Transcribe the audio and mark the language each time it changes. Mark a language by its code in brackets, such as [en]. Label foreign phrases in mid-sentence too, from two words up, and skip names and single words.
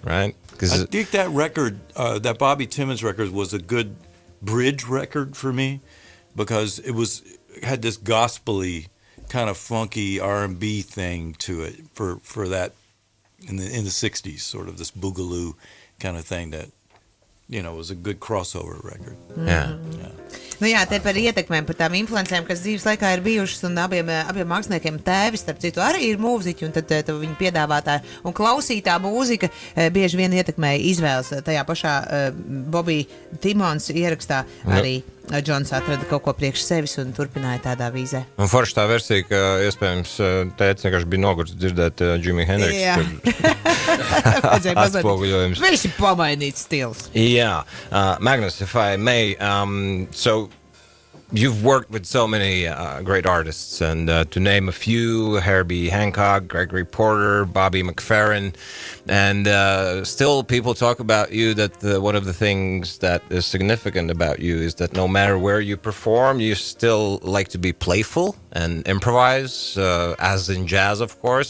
[en] I think that record, that Bobby Timmons record, was a good bridge record for me because it had this gospel-y kind of funky R&B thing to it for that in the 60s, sort of this boogaloo kind of thing that was a good crossover record. Yeah. [lv] Nu jā, te par ietekmēm, par tām influencēm, kas dzīves laikā ir bijušas, un abiem māksliniekiem Dāvis, starp citu, arī ir mūziķi, un tad viņa piedāvātāja un klausītā mūzika bieži vien ietekmēja izvēles. Tajā pašā Bobby Timmons ierakstā arī Džons atrada kaut ko priekš sevis un turpināja tādā vīzē. Un forši tā versija, ka iespējams tēts vienkārši bija nogurs dzirdēt Jimi Hendrix. Jā. Atspoguļojums. Viņš ir pamainīts stils. [en] Yeah. Magnus, if I may, so you've worked with so many great artists, and to name a few, Herbie Hancock, Gregory Porter, Bobby McFerrin, and still people talk about you that one of the things that is significant about you is that no matter where you perform, you still like to be playful and improvise, as in jazz, of course.